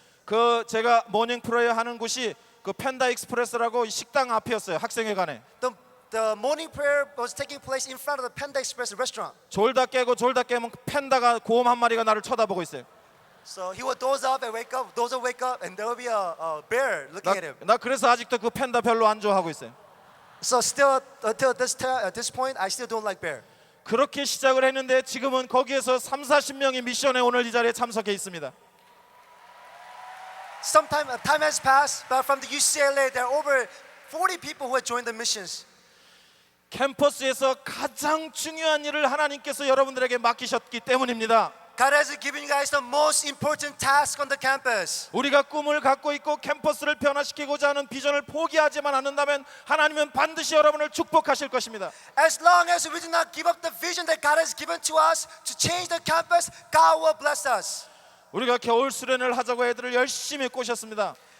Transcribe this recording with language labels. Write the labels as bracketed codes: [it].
[ko] 그 제가 모닝 프레이어 하는 곳이 그 펜다 익스프레스라고 식당 앞이었어요. 학생회관에. [en] The morning prayer was taking place in front of the Panda Express restaurant. [ko] 졸다 깨고 졸다 깨면 펜다가 곰 한 마리가 나를 쳐다보고 있어요. [en] So he would doze up and wake up, doze up, wake up, and there would be a bear looking at him. [ko] 나 그래서 아직도 그 펜다 별로 안 좋아하고 있어요. [en] So still, until this point, I still don't like bear. [ko] 그렇게 시작을 했는데 지금은 거기에서 30-40명이 미션에 오늘 이 자리에 참석해 있습니다. [en] Time has passed, but from the UCLA, there are over 40 people who have joined the missions. [ko] 캠퍼스에서 가장 중요한 일을 하나님께서 여러분들에게 맡기셨기 때문입니다. [en] God has given you guys the most important task on the campus. [ko] 우리가 꿈을 갖고 있고 캠퍼스를 변화시키고자 하는 비전을 포기하지만 않는다면 하나님은 반드시 여러분을 축복하실 것입니다. [en] As long as we do not give up the vision that God has given to us to change the campus, God will bless us. [ko] 우리가 겨울 수련을 하자고 애들을 열심히 꼬셨습니다.